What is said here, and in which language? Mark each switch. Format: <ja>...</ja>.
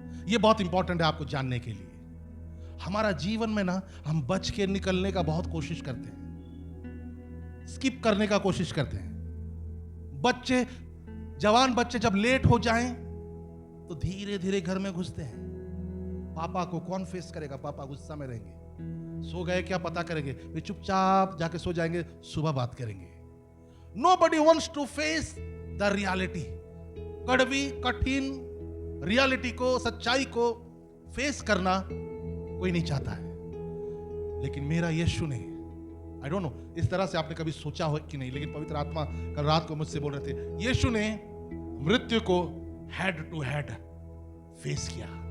<hi>ये बहुत इंपॉर्टेंट है आपको जानने के लिए। हमारा जीवन में ना, हम बच के निकलने का बहुत कोशिश करते हैं, स्किप करने का कोशिश करते हैं। बच्चे, जवान बच्चे जब लेट हो जाएं तो धीरे धीरे घर में घुसते हैं। पापा को कौन फेस करेगा, पापा गुस्सा में रहेंगे, सो गए क्या पता करेंगे, वे चुपचाप जाके सो जाएंगे, सुबह बात करेंगे।</hi> <en>Nobody wants to face the reality।</en> <hi>कड़वी, कठिन रियलिटी को, सच्चाई को फेस करना कोई नहीं चाहता है। लेकिन मेरा यीशु ने,</hi> <en>I don't know</en> <hi>इस तरह से आपने कभी सोचा हो कि नहीं, लेकिन पवित्र आत्मा कल रात को मुझसे बोल रहे थे, यीशु ने मृत्यु को हेड टू हेड फेस किया।</hi>